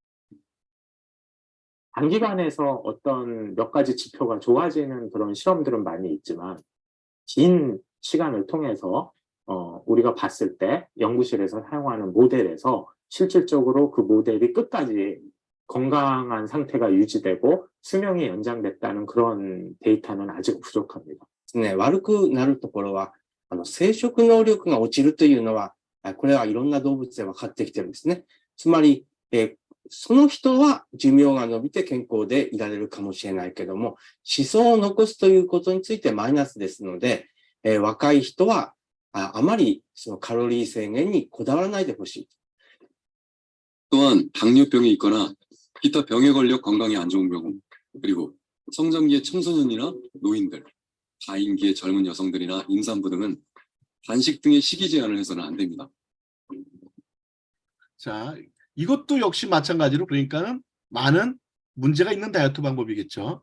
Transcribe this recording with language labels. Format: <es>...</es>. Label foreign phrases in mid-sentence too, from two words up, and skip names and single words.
<ko>단기간에서 어떤 몇 가지 지표가 좋아지는 그런 실험들은 많이 있지만 긴 시간을 통해서 우리가 봤을 때 연구실에서 사용하는 모델에서 실질적으로 그 모델이 끝까지 건강한 상태가 유지되고 수명이 연장됐다는 그런 데이터는 아직 부족합니다.</ko> <ja>ね、悪くなるところは、生殖能力が落ちるというのは、これはいろんな動物で分かってきてるんですね。つまり、その人は寿命が伸びて健康でいられるかもしれないけども、子孫を残すということについてマイナスですので、若い人はあまりそのカロリー制限にこだわらないでほしい。</ja> <ko>또한 당뇨병이 있거나 기타 병에 걸려 건강이 안 좋은 경우, 그리고 성장기의 청소년이나 노인들, 가임기의 젊은 여성들이나 임산부 등은 단식 등의 식이 제한을 해서는 안 됩니다. 자, 이것도 역시 마찬가지로 그러니까는 많은 문제가 있는 다이어트 방법이겠죠.</ko>